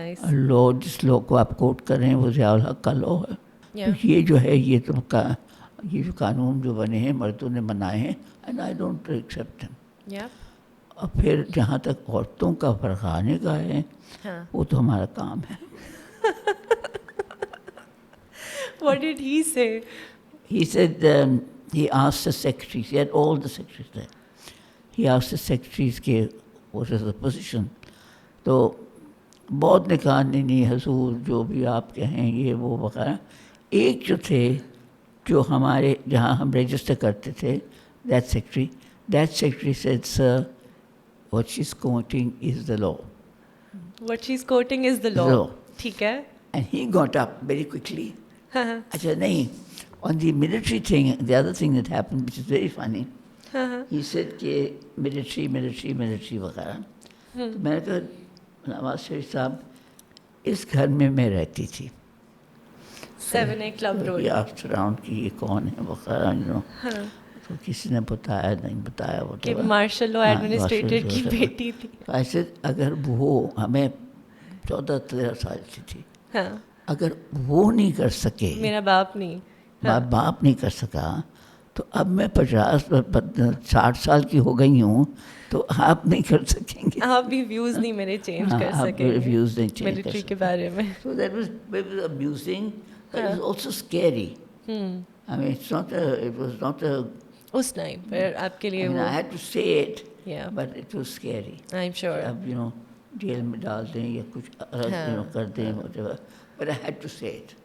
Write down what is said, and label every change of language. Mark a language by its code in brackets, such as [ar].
[ur] لو جس لو کو آپ کوٹ کر رہے ہیں وہ ضیاء الحق کا لو ہے. یہ جو ہے یہ جو قانون جو بنے ہیں مردوں نے بنائے ہیں, [en] and I don't accept them. [ur] اور پھر جہاں تک عورتوں کا بھڑکانے کا ہے وہ تو ہمارا کام ہے. [en] What did he say? He said he asked the secretaries, he had all the secretaries there. He asked the secretaries کہ what is the position. [ur] تو بہت نے کہا نہیں حضور جو بھی آپ کہیں یہ وہ وغیرہ. ایک جو تھے جو ہمارے جہاں ہم رجسٹر کرتے تھے, [en] that secretary said, sir, what she's quoting is the law. What she's quoting is the law. [ur] ٹھیک ہے. [en] And he got up very quickly. [ur] اچھا نہیں, [en] on the military thing, the other thing that happened, which is very funny, he said کہ military وغیرہ. [ur] تو میں نے کہا نواز شریف صاحب اس گھر میں رہتی تھی 7A کلب روڈ. آپ راؤنڈ کی یہ کون ہے وغیرہ, تو کسی نے بتایا نہیں بتایا وہ کہ مارشل لا ایڈمنسٹریٹر کی بیٹی تھی. ایسے اگر وہ ہمیں 14-13 سال کی تھی, اگر وہ نہیں کر سکے, میرا باپ نہیں کر سکا, تو اب میں 50-60 سال کی ہو گئی ہوں تو آپ نہیں کر سکیں گے. آپ بھی ویوز نہیں میرے چینج کر سکیں گے ویوز نہیں چینج ملٹری کے بارے میں. [en] So that was amusing, but it was also scary. I mean it was not a [ur] اس time پر آپ کے لیے [en] I had to say it, but it was scary. I'm sure. [ur] اب jail میں ڈال دیں یا کچھ کر دیں, [en] but I had to say it.